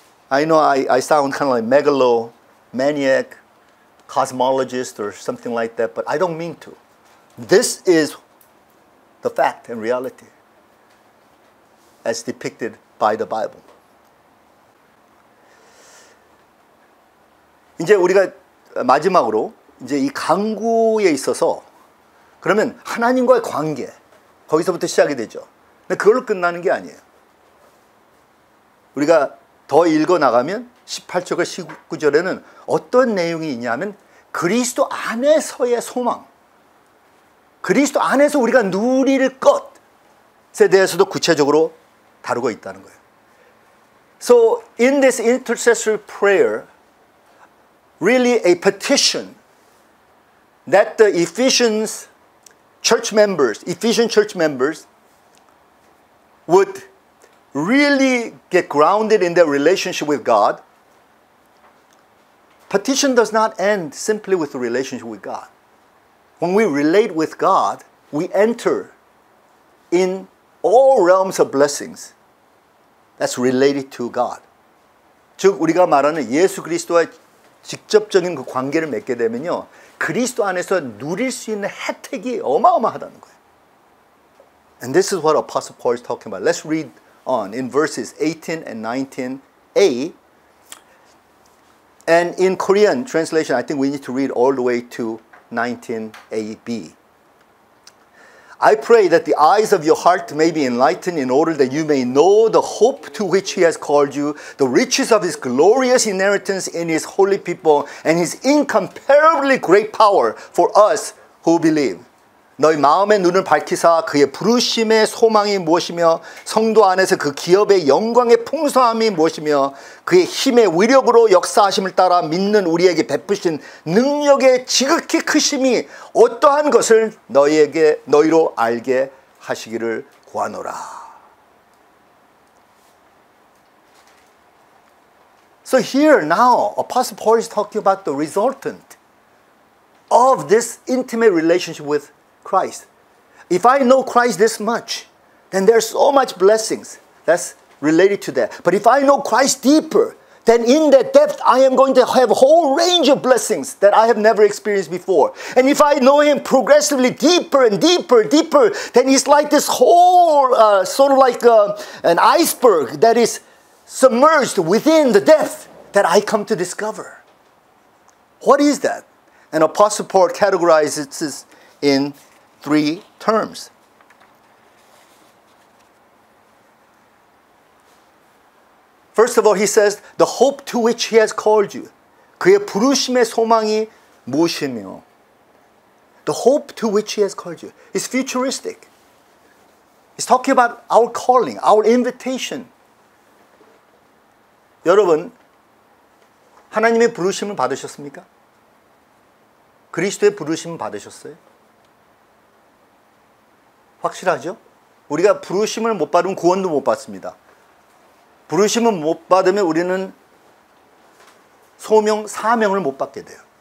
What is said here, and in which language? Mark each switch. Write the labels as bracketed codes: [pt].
[en] I know I sound kind of like megalomaniac, cosmologist or something like that, but I don't mean to. This is the fact and reality as depicted by the Bible. [ko] 이제 우리가 마지막으로 이제 이 강구에 있어서 그러면 하나님과의 관계 거기서부터 시작이 되죠. 근데 그걸로 끝나는 게 아니에요. 우리가 더 읽어 나가면 18절과 19절에는 어떤 내용이 있냐면 그리스도 안에서의 소망, 그리스도 안에서 우리가 누릴 것에 대해서도 구체적으로 다루고 있다는 거예요. [en] So in this intercessory prayer, really a petition that the Ephesian church members would really get grounded in their relationship with God. Petition does not end simply with the relationship with God. When we relate with God, we enter in all realms of blessings that's related to God. [ko] 즉 우리가 말하는 예수 그리스도와 직접적인 그 관계를 맺게 되면요, 그리스도 안에서 누릴 수 있는 혜택이 어마어마하다는 거예요. [en] And this is what Apostle Paul is talking about. Let's read on in verses 18 and 19a. And in Korean translation, I think we need to read all the way to 19ab. I pray that the eyes of your heart may be enlightened in order that you may know the hope to which he has called you, the riches of his glorious inheritance in his holy people, and his incomparably great power for us who believe. [ko] 너희 마음의 눈을 밝히사 그의 부르심의 소망이 무엇이며 성도 안에서 그 기업의 영광의 풍성함이 무엇이며 그의 힘의 위력으로 역사하심을 따라 믿는 우리에게 베푸신 능력의 지극히 크심이 어떠한 것을 너희로 알게 하시기를 구하노라. [en] So here now Apostle Paul is talking about the resultant of this intimate relationship with Christ. If I know Christ this much, then there's so much blessings that's related to that. But if I know Christ deeper, then in that depth I am going to have a whole range of blessings that I have never experienced before. And if I know Him progressively deeper and deeper, then it's like this whole, sort of like an iceberg that is submerged within the depth that I come to discover. What is that? And Apostle Paul categorizes this in 3 terms. First of all, he says, the hope to which he has called you. [ko] 그의 부르심의 소망이 무엇이며. [en] The hope to which he has called you is futuristic. He's talking about our calling, our invitation. [ko] 여러분, 하나님의 부르심을 받으셨습니까? 그리스도의 부르심을 받으셨어요? 확실하죠? 우리가 부르심을 못 받으면 구원도 못 받습니다. 부르심을 못 받으면 우리는 소명, 사명을 못 받게 돼요.